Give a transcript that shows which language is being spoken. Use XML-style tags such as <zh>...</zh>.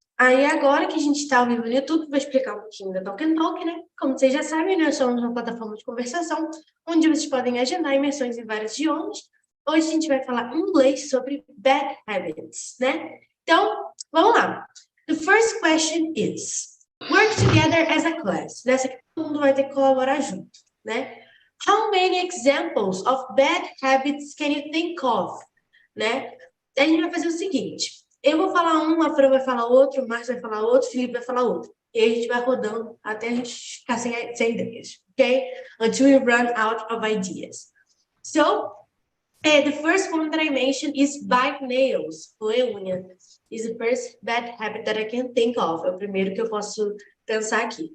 <pt>Aí agora que a gente está ao vivo no YouTube, vou explicar um pouquinho da TALKNTALK, né? Como vocês já sabem, nós somos uma plataforma de conversação onde vocês podem agendar imersões em vários idiomas. Hoje a gente vai falar inglês sobre bad habits, né? Então, vamos lá.</pt> <en>The first question is, work together as a class.</en> <pt>Nessa aqui todo mundo vai ter que colaborar junto, né?</pt> <en>How many examples of bad habits can you think of?</en> <pt>Né? A gente vai fazer o seguinte, eu vou falar um, a Fran vai falar outro, o Márcio vai falar outro, o Felipe vai falar outro. E aí a gente vai rodando até a gente ficar sem ideias, ok?</pt> <en>Until we run out of ideas. So, the first one that I mentioned is bite nails,</en> <pt>roer unha.</pt> <en>Is the first bad habit that I can think of.</en> <pt>É o primeiro que eu posso pensar aqui.</pt>